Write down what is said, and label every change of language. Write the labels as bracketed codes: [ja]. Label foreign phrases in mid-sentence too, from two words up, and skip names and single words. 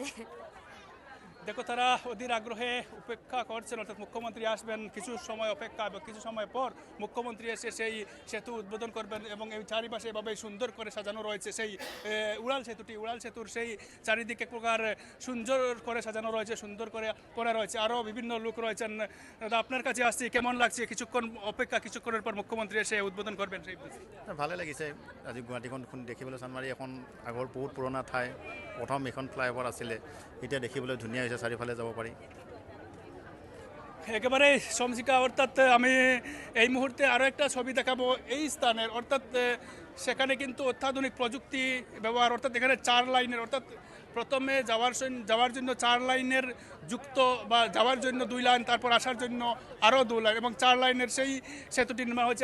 [bn] দেখো, তারা অধীর আগ্রহে অপেক্ষা করছেন, অর্থাৎ মুখ্যমন্ত্রী আসবেন, কিছু সময় অপেক্ষা এবং কিছু সময় পর মুখ্যমন্ত্রী এসে সেই সেতু উদ্বোধন করবেন। এবং এই চারিপাশে এভাবে সুন্দর করে সাজানো রয়েছে সেই উড়াল সেতুর সেই চারিদিকে এক প্রকার সুন্দর করে সাজানো রয়েছে, সুন্দর করে করা রয়েছে। আরও বিভিন্ন লোক রয়েছেন। দাদা, আপনার কাছে আসছি, কেমন লাগছে? কিছুক্ষণ অপেক্ষা, কিছুক্ষণের পর মুখ্যমন্ত্রী এসে উদ্বোধন করবেন সেই [as] ভালে লাগিছে। আজি গুৱাহাটীখন দেখিবলৈ চানমাৰী এখন আগৰ বহুত পুৰণা ঠাই, প্ৰথম এইখন ফ্লাইঅভাৰ আছিলে, এতিয়া দেখিবলৈ ধুনীয়া হৈছে, চাৰিওফালে যাব পাৰি। [bn] একেবারে সমজিকা, অর্থাৎ আমি এই মুহূর্তে আরও একটা ছবি দেখাবো এই স্থানের, অর্থাৎ সেখানে কিন্তু অত্যাধুনিক প্রযুক্তি ব্যবহার, অর্থাৎ এখানে 4 লাইনের, অর্থাৎ প্রথমে যাওয়ার জন্য 4 লাইনের যুক্ত, বা যাওয়ার জন্য 2 লাইন, তারপর আসার জন্য আরও 2 লাইন, এবং 4 লাইনের সেই সেতুটি নির্মাণ হয়েছে।